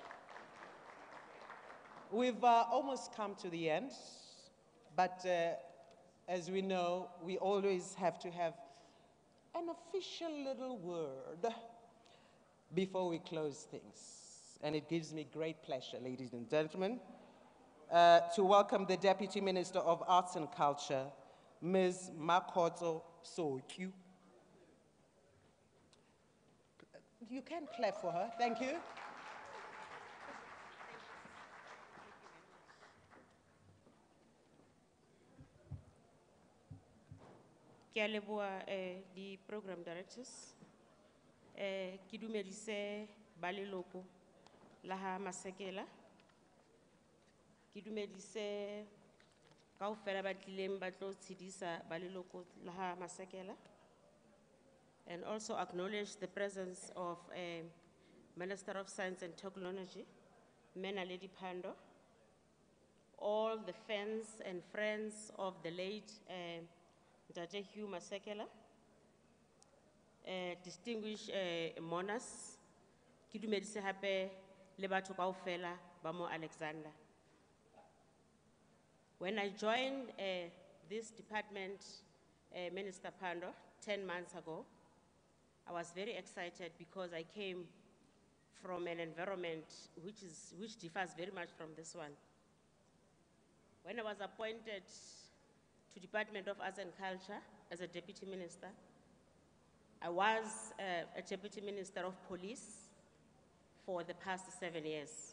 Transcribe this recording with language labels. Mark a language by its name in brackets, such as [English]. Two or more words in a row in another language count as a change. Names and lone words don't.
[English] We've almost come to the end, but as we know, we always have to have an official little word before we close things. And it gives me great pleasure, ladies and gentlemen, to welcome the Deputy Minister of Arts and Culture, Ms. Makotso Sokyu. You can clap for her, thank you. [Southern Sotho] Ke a leboha di [English] program directors. [Southern Sotho] Ke dumedise ba leloko la ha Masekela. Ke dumedise kaofela ba tlileng ba tlo tshedisa ba leloko la ha Masekela. [English] And also acknowledge the presence of Minister of Science and Technology, Mena Lady Pando, all the fans and friends of the late Dr. [Southern Sotho] Hugh Masekela, [English] distinguished monarchs, [Southern Sotho] ki dumedise hape le batho kaofela ba mo Alexander. [English] When I joined this department, Minister Pando, 10 months ago, I was very excited because I came from an environment which differs very much from this one. When I was appointed to Department of Arts and Culture as a Deputy Minister, I was a Deputy Minister of Police for the past 7 years.